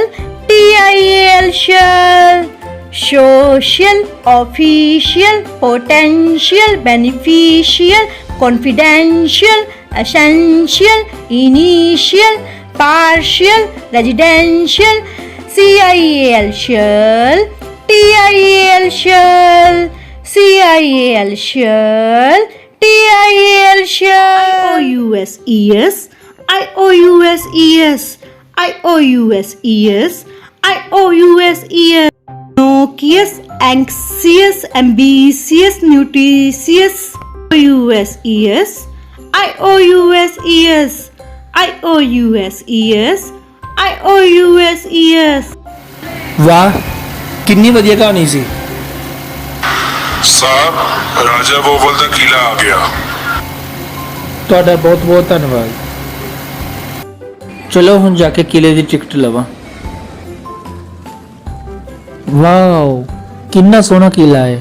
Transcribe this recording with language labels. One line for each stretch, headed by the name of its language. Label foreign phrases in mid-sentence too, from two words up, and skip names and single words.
English: TIAL, shall, social, official, potential, beneficial, confidential, essential, initial, partial, residential, CIAL, shall, TIAL, shall, CIAL, shall, TIAL, shall, IOUS, IOUS, IOUS, IOUS, Noxious, anxious, ambitious, nutritious, IOUS, IOUS, IOUS, IOUS।
Punjabi: ਵਾਹ, ਕਿੰਨੀ ਵਧੀਆ ਕਹਾਣੀ ਸੀ। ਸਾਹਿਬ, ਰਾਜਾ ਵੋਵਲ ਦਾ ਕਿਲਾ ਆ ਗਿਆ। ਤੁਹਾਡਾ ਬਹੁਤ ਬਹੁਤ ਧੰਨਵਾਦ। ਚਲੋ ਹੁਣ ਜਾ ਕੇ ਕਿਲੇ ਦੀ ਟਿਕਟ ਲਵਾਂ। ਵਾਓ, ਕਿੰਨਾ ਸੋਹਣਾ ਕਿਲਾ ਹੈ।